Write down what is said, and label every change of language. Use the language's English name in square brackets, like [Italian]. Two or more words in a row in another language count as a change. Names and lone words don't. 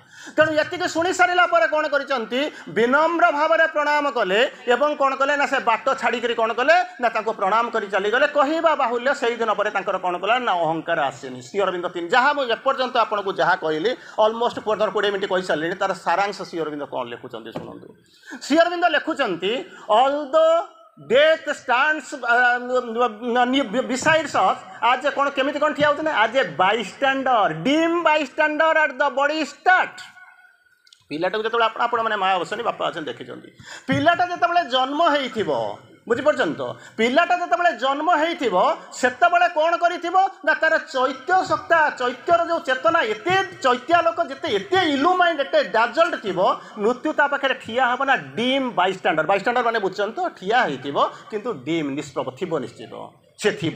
[Odia] ତେଣୁ ଏତିକି ଶୁଣି ସାରିଲା ପରେ କ'ଣ କରିଛନ୍ତି, ବିନମ୍ର ଭାବରେ ପ୍ରଣାମ କଲେ ଏବଂ କ'ଣ କଲେ ନା ସେ ବାଟ ଛାଡ଼ିକରି କ'ଣ କଲେ ନା ତାଙ୍କୁ ପ୍ରଣାମ କରି ଚାଲିଗଲେ। କହିବା ବାହୁଲ୍ୟ ସେଇଦିନ ପରେ ତାଙ୍କର କ'ଣ କଲା ନା ଅହଙ୍କାର ଆସିନି। ଶ୍ରୀ ଅରବିନ୍ଦ ଯାହା ମୁଁ ଏପର୍ଯ୍ୟନ୍ତ ଆପଣଙ୍କୁ ଯାହା କହିଲି ଅଲମୋଷ୍ଟ 15-20 ମିନିଟ୍ କହିସାରିଲିଣି, ତାର ସାରାଂଶ ଶ୍ରୀ ଅରବିନ୍ଦ କ'ଣ ଲେଖୁଛନ୍ତି ଶୁଣନ୍ତୁ। ଶ୍ରୀ ଅରବିନ୍ଦ ଲେଖୁଛନ୍ତି [English] although death stands besides us as a [Odia] କ'ଣ କେମିତି କ'ଣ ଠିଆ ହେଉଛନ୍ତି, [English] as a bystander, dim bystander at the body start। [Odia] ପିଲାଟାକୁ ଯେତେବେଳେ ଆପଣମାନେ ମା ଅଛନ୍ତି ବାପା ଅଛନ୍ତି ଦେଖିଛନ୍ତି, ପିଲାଟା ଯେତେବେଳେ ଜନ୍ମ ହେଇଥିବ, ବୁଝିପାରୁଛନ୍ତି ତ, ପିଲାଟା ଯେତେବେଳେ ଜନ୍ମ ହେଇଥିବ ସେତେବେଳେ କ'ଣ କରିଥିବ ନା ତାର ଚୈତ୍ୟର ଯେଉଁ ଚେତନା, ଏତେ ଚୈତ୍ୟାଲୋକ ଏତେ ଇଲୁମାଇଣ୍ଡ, ଏତେ ଡାଜଲ୍ଡ ଥିବ, ମୃତ୍ୟୁ ତା ପାଖରେ ଠିଆ ହେବ ନା [English] dim bystander [Odia] ମାନେ ବୁଝୁଛନ୍ତି ତ, ଠିଆ ହେଇଥିବ କିନ୍ତୁ ଡିମ୍ ନିଷ୍ପ୍ରଭ ଥିବ, ନିଶ୍ଚିତ ସେ ଥିବ।